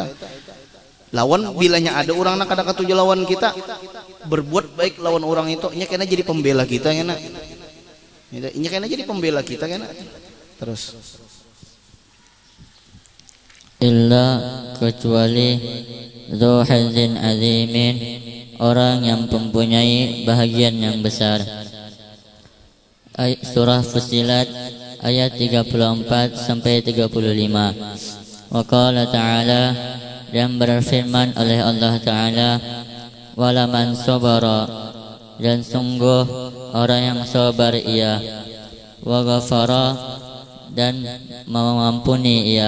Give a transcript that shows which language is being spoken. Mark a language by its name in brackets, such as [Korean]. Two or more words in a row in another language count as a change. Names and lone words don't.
[Banjar] Lawan bilanya ada orang nak ada ketujuh lawan kita, berbuat baik lawan orang itu, nya kena jadi pembela kita, kena. [Indonesian] Ini kayaknya jadi pembela kita kan. Terus [Arabic] illa kecuali ذو حظ عظيم, [Indonesian] orang yang mempunyai bahagian yang besar. Surah Fussilat ayat 34 sampai 35. [Arabic] وقال تعالى, [Indonesian] dan berfirman oleh Allah Ta'ala, [Arabic] ولمن صبر, [Indonesian] dan sungguh orang yang sabar ia, [Arabic] وغفر, [Indonesian] dan mengampuni ia.